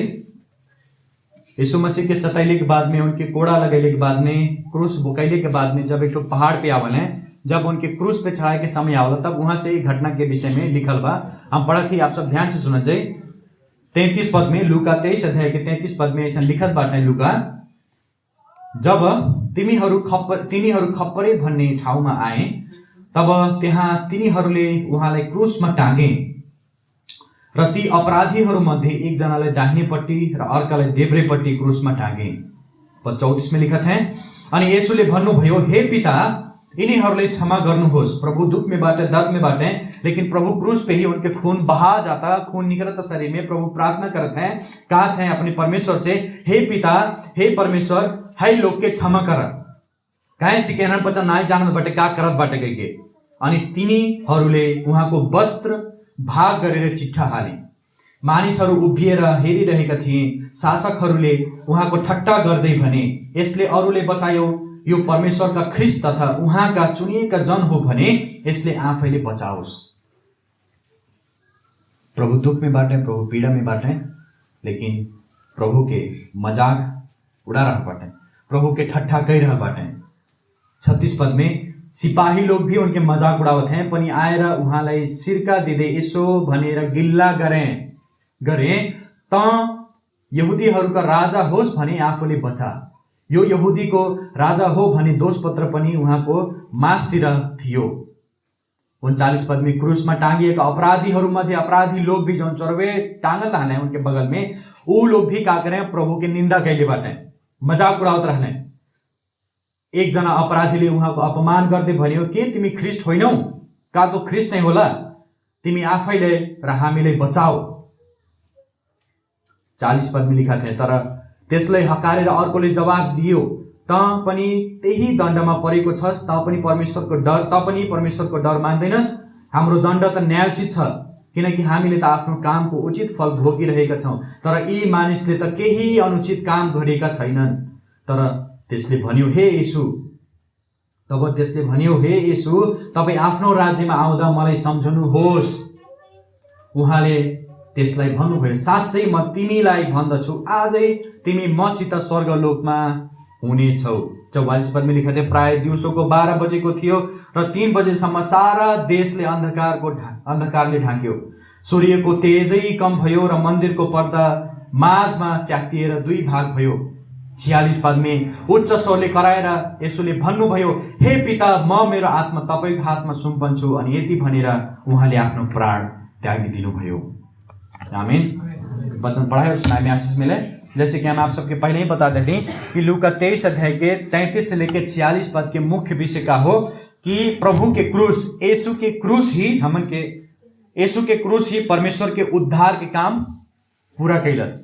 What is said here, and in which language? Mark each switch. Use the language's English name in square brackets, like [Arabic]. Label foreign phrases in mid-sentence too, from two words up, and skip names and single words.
[Bhojpuri] यीशु मसीह के सतैले के बाद में, उनके कोड़ा लगैले के बाद में, क्रूस बोकैले के बाद में जब एक पहाड़ पे आवल है, जब उनके क्रूस पे चढ़ाए के समय आवला, तब वहां से घटना के विषय में लिखल बा। हम पढ़ा थी, आप सब ध्यान से सुना जाए। 33 पद में, लूका 23 अध्याय के 33 पद में ऐसा लिखत बाटे, [Nepali] लूका जब तिमीहरू खप्परे भन्ने ठाउँमा आए, तब त्यहाँ तिनीहरूले उहाँलाई क्रूसमा टाँगे र ती अपराधीहरू मध्ये एकजनालाई दाहिनेपट्टि र अर्कालाई देब्रेपट्टि क्रूसमा टाँगे। [Bhojpuri] पद 34 में लिखत है, [Nepali] अनि येशूले भन्नुभयो, हे पिता इन्हें क्षमा गर्नुहोस्, [Bhojpuri] प्रभु दुख में बाटे, दर्द में बाटे, लेकिन प्रभु क्रूस पे ही उनके खून बहा जाता, खून निकलता शरीर में। प्रभु प्रार्थना करते हैं, कहते हैं अपने परमेश्वर से, हे पिता, हे परमेश्वर, है लोग के क्षमा कर, काहे सिकेन पछि नाइ जान बाटे का करत बाटे गए। [Nepali] अनि तिनीहरूले उहाँको वस्त्र भाग गरेर चिट्ठा हाले। मानिसहरू उभिएर हेरिरहेका थिए। शासकहरूले उहाँको ठट्टा गर्दै भने, यसले अरूले बचायो, यो परमेश्वर का ख्रिस्ट तथा उहाँ का चुनिएका जन हो भने यसले आफैले बचाओस्। [Bhojpuri] प्रभु दुख में बाटे, प्रभु पीड़ा में बाटे, लेकिन प्रभु के मजाक उड़ा रहा बाटे, प्रभु के ठट्ठा कह रहा बाटे। 36 पद में, सिपाही लोग भी उनके मजाक उड़ावत हैं, [Nepali] पनि आएर उहाँलाई सिरका दिँदै यसो भनेर गिल्ला गरे त यहुदीहरूका राजा होस् भने आफूले बचा। यो यहुदी को राजा हो भने दोषपत्र पनि उहाँको मासतिर थियो। [Bhojpuri] 39 पद में, [Nepali] क्रूसमा टांगिएका अपराधीहरू मध्ये [Bhojpuri] अपराधी लोग भी जो चोरवे टांगल रहने उनके बगल में, वो लोग भी का करें, प्रभु के निंदा कैले बाटे, मजाक उड़ावत रहने। [Nepali] एक जना अपराधीले उहाँको अपमान गर्दै भन्यो, के तिमी ख्रिस्ट होइनौ? [Bhojpuri] का तो [Nepali] ख्रिस्ट नै होला? तिमी आफैले र हामीलाई बचाओ। [Bhojpuri] 40 पद में लिखा थे, [Nepali] तर त्यसलाई हकारेर अर्कोले जवाब दियो, त पनि त्यही दण्डमा परेको छस्, त पनि परमेश्वरको डर मान्दैनस्। हाम्रो दण्ड त न्यायोचित छ, किनकि हामीले त आफ्नो कामको उचित फल भोगिरहेका छौं, तर यी मानिसले त केही अनुचित काम गरेका छैनन्। तर त्यसले भन्यो, हे येशू, तपाई आफ्नो राज्यमा आउँदा मलाई सम्झनुहोस्। उहाँले त्यसलाई भन्नुभयो, साँच्चै म तिमीलाई भन्दछु, आजै तिमी मसित स्वर्गलोकमा हुनेछौ। [Bhojpuri] 44 पद में लिखा थे, [Nepali] प्राय दिउँसोको 12 बजेको थियो र 3 बजेसम्म सारा देशले अन्धकारले ढाक्यो। सूर्यको तेजै कम भयो र मन्दिरको पर्दा माझमा च्यातिएर 2 भाग भयो। [Bhojpuri] 46 पद में, [Nepali] उच्च स्वरले कराएर येशूले भन्नुभयो, हे पिता, म मेरो आत्मा तपाईको हातमा सुम्पन्छु। अनि यति भनेर उहाँले आफ्नो प्राण त्यागिदिनु भयो। आमीन। [Bhojpuri] वचन पढ़ाए और सुनाए में आशीष मिले। जैसे कि हम आप सबके पहले ही बता देते हैं कि लूका 23 अध्याय के 33 से लेकर 46 पद के मुख्य विषय का हो कि प्रभु के क्रूस, यीशु के क्रूस ही परमेश्वर के उद्धार के काम पूरा कैलस।